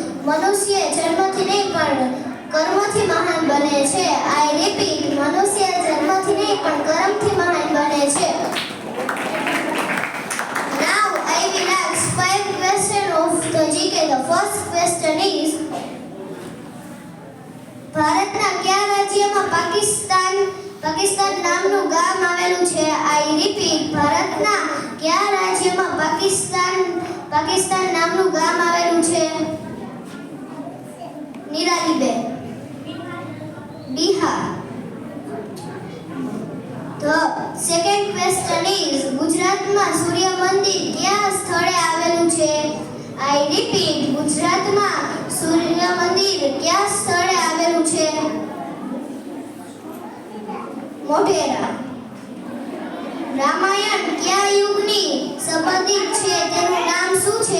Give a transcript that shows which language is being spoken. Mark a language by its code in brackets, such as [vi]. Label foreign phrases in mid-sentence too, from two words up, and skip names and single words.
[gu] મનુષ્ય જન્મથી નહીં પણ કર્મથી મહાન બને છે. [en] I repeat, [gu] મનુષ્ય જન્મથી નહીં પણ કર્મથી મહાન બને છે. [en] Now I will ask 5 questions of the GK. The first question is, [gu] ભારતના કયા રાજ્યમાં પાકિસ્તાન નામનું ગામ આવેલું છે? [en] I repeat, [gu] ભારતના કયા રાજ્યમાં પાકિસ્તાન નામનું ગામ આવેલું છે? નિરાલીબેન. બિહાર. [en] The second question is, [gu] ગુજરાતમાં સૂર્ય મંદિર કયા સ્થળે આવેલું છે? [en] I repeat, [gu] ગુજરાતમાં સૂર્ય મંદિર કયા સ્થળે આવેલું છે? મોઢેરા. રામાયણ કયા યુગની સંબંધિત છે તેનું નામ શું છે?